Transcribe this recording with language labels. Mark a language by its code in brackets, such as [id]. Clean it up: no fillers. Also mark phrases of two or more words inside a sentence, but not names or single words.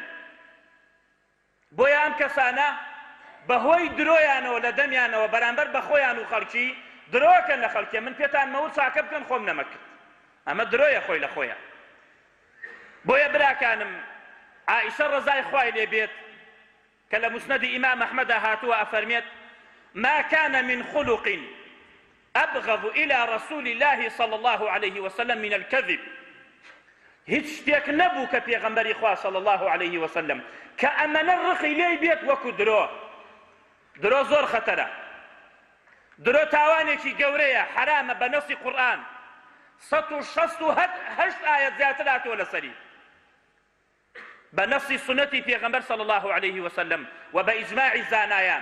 [ckb] بۆیە ئەم کەسانە بەهۆی درۆیانەوە لە دەمیانەوە بەرامبەر بە خۆیان و خەڵکی درۆکەن لە خەڵکی. من پێتان مەوت چاکە بکەن خۆم نەمەکرد ئەمە درۆیە خۆی لە خۆیان. بۆیە براکانم عائشە ڕەزای خوای لێ بێت کە لە موسنەدی ئیمام ئەحمەدا هاتووە ئەفەرمێت [ar] ما كان من خلق أبغض إلى رسول الله صلى الله عليه وسلم من الكذب. [ckb] هیچ شتێک نەبوو کە پێغەمبەری خوا [ar] صلی الله عليه وسلم [ckb] کە ئەمەنە ڕقی لێی بێت وەکو درۆ. درۆ زۆر خەتەرە. درۆ تاوانێکی گەورەیە حرامە بە نەسی قورئان 168 ئاەت زیاتر هاتووە لەسەری بە نەسی سنەتی پێغەمبەر [ar] صلی الله عليه وسلم [ckb] و بە ئیجماعی زانایان.